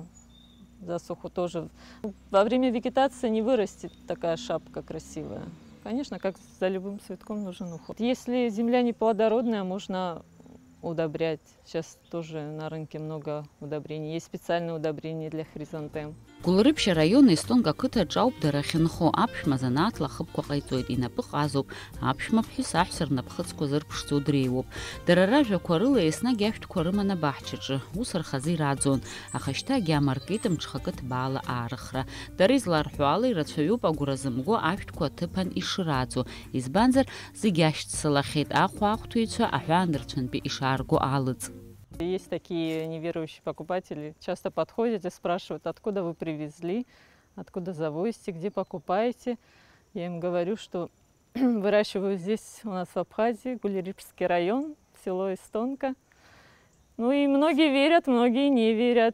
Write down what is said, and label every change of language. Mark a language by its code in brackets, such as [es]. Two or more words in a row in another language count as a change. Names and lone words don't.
[ru] Засуху тоже. Во время вегетации не вырастет такая шапка красивая. Конечно, как за любым цветком нужен уход. Если земля не плодородная, можно удобрять. Сейчас тоже на рынке много удобрений. Есть специальные удобрения для хризантем. [ab] Гулрыбши район истонга кыта джауп дарахинхо аԥшәма занааҭла ахыбқәа ҟаиҵоит, инапы ҟазоуп, аԥшәма ԥҳәыс аҳәса рнапхыцқәа зырԥшӡо дреиуоуп. Дара ражәақәа рыла еснагь ашәҭқәа рыман абаҳчаҿы, ус рхазы ираӡон, аха шьҭа агьаамаркит мҽхакы ҭбаала аарыхра. Дара изларҳәо ала ирацәаҩуп агәра зымго ашәҭқәа аҭыԥан ишраӡо, избанзар зегьы ашьҭцылахьеит ахәа ахәҭыҩцәа аҳәаанырцәынтәи ишаарго алыҵ. [ru] Есть такие неверующие покупатели, часто подходят и спрашивают, откуда вы привезли, откуда завозите, где покупаете. Я им говорю, что выращиваю здесь у нас в Абхазии, Гулрыбский район, село Истонка. Ну и многие верят, многие не верят.